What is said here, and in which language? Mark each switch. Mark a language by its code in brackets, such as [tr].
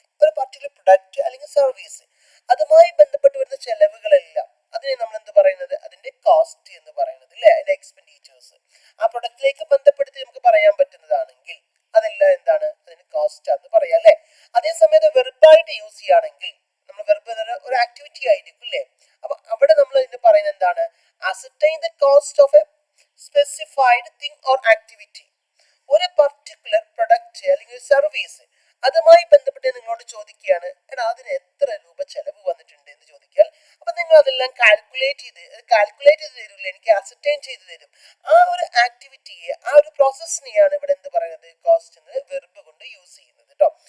[ml] ഒരു particular product അല്ലെങ്കിൽ service, അതുമായി ബന്ധപ്പെട്ട് വരുന്ന ചെലവുകളെല്ലാം അതിനെ നമ്മൾ എന്ത് പറയുന്നത്, അതിന്റെ കോസ്റ്റ് എന്ന് പറയുന്നത് അല്ലേ, അതിന്റെ എക്സ്പെൻഡിച്ചേഴ്സ് ആ പ്രൊഡക്റ്റിലേക്ക് ബന്ധപ്പെടുത്തി നമുക്ക് പറയാൻ പറ്റുന്നതാണെങ്കിൽ അതെല്ലാം എന്താണ്, അതിന് കോസ്റ്റ് എന്ന് പറയാം അല്ലെ. അതേസമയത്ത് വെർബായിട്ട് യൂസ് ചെയ്യുകയാണെങ്കിൽ നമ്മൾ വെർബ് ഒരു ആക്ടിവിറ്റി ആയിരിക്കും അല്ലേ. അപ്പൊ അവിടെ നമ്മൾ ഇതിന് പറയുന്നത് എന്താണ്, [en] ascertain the cost of a specified thing or activity. [ml] ഒരു പർട്ടിക്കുലർ പ്രൊഡക്റ്റ് അല്ലെങ്കിൽ ഒരു സർവീസ് അതുമായി ബന്ധപ്പെട്ട് നിങ്ങളോട് ചോദിക്കുകയാണ്, എടാ അതിന് എത്ര രൂപ ചെലവ് വന്നിട്ടുണ്ട് എന്ന് ചോദിക്കാൽ, അപ്പൊ നിങ്ങൾ അതെല്ലാം കാൽക്കുലേറ്റ് ചെയ്ത് തരില്ല, എനിക്ക് അസർട്ടൈൻ ചെയ്ത് തരും. ആ ഒരു ആക്ടിവിറ്റിയെ, ആ ഒരു പ്രോസസ്സിനെയാണ് ഇവിടെ എന്ത് പറയുന്നത്, കോസ്റ്റ് എന്ന് വെർബ് കൊണ്ട് യൂസ് ചെയ്യുന്നത് കേട്ടോ.